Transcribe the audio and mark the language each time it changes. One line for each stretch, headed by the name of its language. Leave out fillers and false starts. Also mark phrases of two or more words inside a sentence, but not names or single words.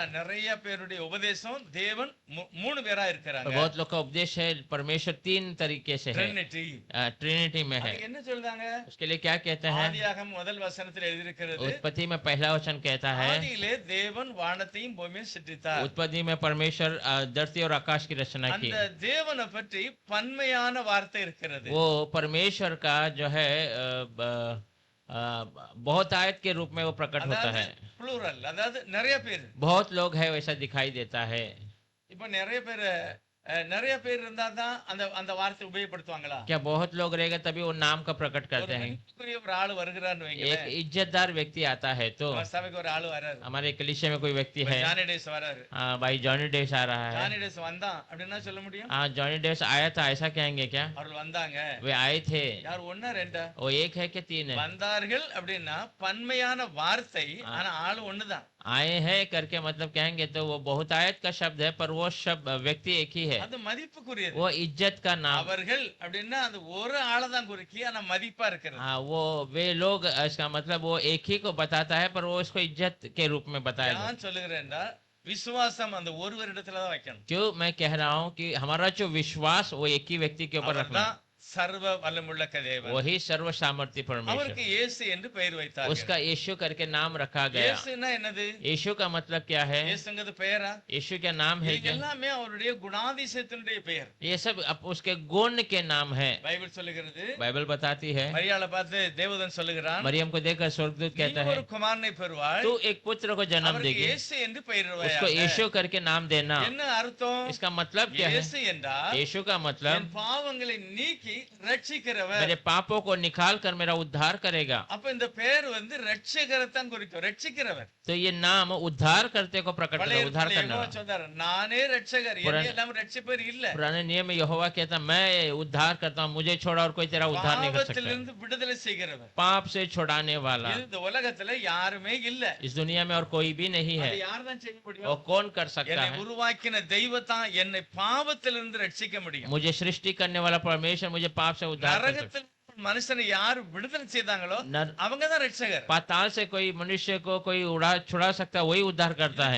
Tamil: ஆனா நிறைய பேருடைய உபதேசம் தேவன் மூணு பேரா இருக்கிறாங்க.
Hindi: बहुत लोग का उपदेश है परमेश्वर तीन तरीके से है,
Tamil: ட்ரினிட்டி.
Hindi: ट्रिनिटी में है.
Tamil: அதுக்கு என்ன சொல்றாங்க?
Hindi: उसके लिए क्या कहते हैं?
Tamil: ஆதியாகமம் முதல் வசனத்தில் எழுதியிருக்கிறது,
Hindi: उत्पत्ति में पहला वचन कहता है,
Tamil: ஆதியிலே தேவன் வானத்தையும் பூமியையும் சிருஷ்டித்தார்.
Hindi: उत्पत्ति में परमेश्वर धरती और आकाश की रचना की.
Tamil: அந்த தேவனை பற்றி பன்மையான வார்த்தை இருக்கிறது.
Hindi: वो परमेश्वर का जो है बहुत आयत के रूप में वो प्रकट होता है.
Tamil: ப்ளூரல், அதாவது நிறைய பேர்.
Hindi: बहुत लोग है वैसा दिखाई देता है.
Tamil: இப்ப நிறைய பேர் இருந்தா தான் அந்த அந்த வார்த்தை உபயோகப்படுத்துவாங்களா?
Hindi: क्या बहुत लोग रहेगा तभी वो नाम का प्रकट करते हैं?
Tamil: ஒரு ஆளு வருகிறான்னு
Hindi: एक
Tamil: வைங்களேன்.
Hindi: इज्जतदार व्यक्ति आता है तो
Tamil: நம்ம சபைக்கு ஒரு ஆளு வராரு.
Hindi: हमारे कलीसिया में कोई व्यक्ति है,
Tamil: ஜானி டேஸ் வராரு.
Hindi: हाँ भाई जॉनी डेव्स आ रहा है.
Tamil: ஜானி டேஸ் வந்தான் அப்படின்னா சொல்ல முடியும்?
Hindi: हाँ जॉनी डेव्स आया था ऐसा कहेंगे क्या?
Tamil: அவர்கள் வந்தாங்க.
Hindi: वे आए थे.
Tamil: யார் ஒண்ணா ரெண்டா?
Hindi: वो एक है कि तीन है?
Tamil: வந்தார்கள் அப்படின்னா பன்மையான வார்த்தை, ஆனா ஆளு ஒண்ணுதான்.
Hindi: आए हैं करके मतलब कहेंगे तो वो बहुत आयत का शब्द है, पर वो शब्द व्यक्ति एक ही है.
Tamil: அது மதிப்புக்குரியது.
Hindi: वो इज्जत का नाम.
Tamil: அவர்கள் அப்படின்னா அந்த ஒரு ஆளை தான் குறிக்கி, ஆனா மதிப்பா இருக்கிறது.
Hindi: हाँ वो वे लोग, इसका मतलब वो एक ही को बताता है पर वो इसको इज्जत के रूप में बताया जाता है.
Tamil: நான் சொல்லுகிறேன், விசுவாசம் அந்த ஒருவரிடத்துல தான் வைக்கணும்.
Hindi: क्यों मैं कह रहा हूँ कि हमारा जो विश्वास वो एक ही व्यक्ति के ऊपर रखना,
Tamil: அவர்தான் சர்வ வல்லமுள்ள தேவன்.
Hindi: वही सर्व सामर्थ्य परमेश्वर,
Tamil: அவருக்கு இயேசு என்று பெயர் வைத்தார்கள்.
Hindi: उसका यीशु करके नाम रखा गया।
Tamil: இயேசுனா என்னது?
Hindi: यीशु का मतलब क्या है?
Tamil: இயேசுங்கிறது பெயரா?
Hindi: यीशु क्या नाम है
Tamil: இது
Hindi: क्या?
Tamil: எல்லாமே அவருடைய குணாதிசயத்தினுடைய பெயர்.
Hindi: ये सब उसके गुण के नाम है।
Tamil: பைபிள் சொல்லுகிறது.
Hindi: बाइबल बताती है,
Tamil: மரியாளை பார்த்து தேவதூதன் சொல்லுகிறான்,
Hindi: मरियम को देखकर स्वर्गदूत
Tamil: நீ
Hindi: कहता है,
Tamil: ஒரு குமாரனை பெறுவாய்,
Hindi: तू एक पुत्र को जन्म
Tamil: அவருக்கு
Hindi: देगी,
Tamil: இயேசு என்று பெயரிடுவாய்.
Hindi: उसको यीशु करके नाम देना।
Tamil: என்ன அர்த்தம்?
Hindi: इसका मतलब क्या है?
Tamil: இயேசு என்றால்
Hindi: यीशु का मतलब
Tamil: என் பாவங்களை நீக்கி ரட்சிக்கிறவர்.
Hindi: मेरे पापों को निकाल कर मेरा उद्धार करेगा।
Tamil: அப்ப இந்த பெயர் வந்து ரட்சகரைத்தான் குறிக்கும், ரட்சிக்கிறவர்.
Hindi: तो ये नाम उद्धार करते को प्रकट करता है, उद्धार करने யெகோவா वाला।
Tamil: சொன்னார், நானே ரட்சகர், என்னை எல்லாம் ரட்சிப்பவர் இல்ல.
Hindi: पुराने नियम में यहोवा कहता मैं उद्धार करता हूँ, मुझे छोड़ा और कोई तेरा उद्धार नहीं कर सकता।
Tamil: பாவத்திலிருந்து விடுதலை செய்கிறவர்.
Hindi: पाप से छुड़ाने वाला
Tamil: இது இந்த உலகத்துல யாருமே இல்ல.
Hindi: इस दुनिया में और कोई भी नहीं है।
Tamil: அது யார் தான் செய்ய
Hindi: और
Tamil: முடியும்?
Hindi: कौन कर सकता
Tamil: என்னை
Hindi: है?
Tamil: உருவாக்கின தெய்வத்தான் என்னை பாவத்திலிருந்து ரட்சிக்க முடியும்.
Hindi: मुझे सृष्टि करने वाला परमेश्वर मुझे पाप से उद्धार कर सकता
Tamil: நரகத்தில் மனுஷனை யார் விடுதலை செய்தாங்களோ
Hindi: है।
Tamil: அவங்கதான் ரட்சகர்.
Hindi: पाताल से कोई मनुष्य को कोई छुड़ा सकता है, वही उद्धार करता है।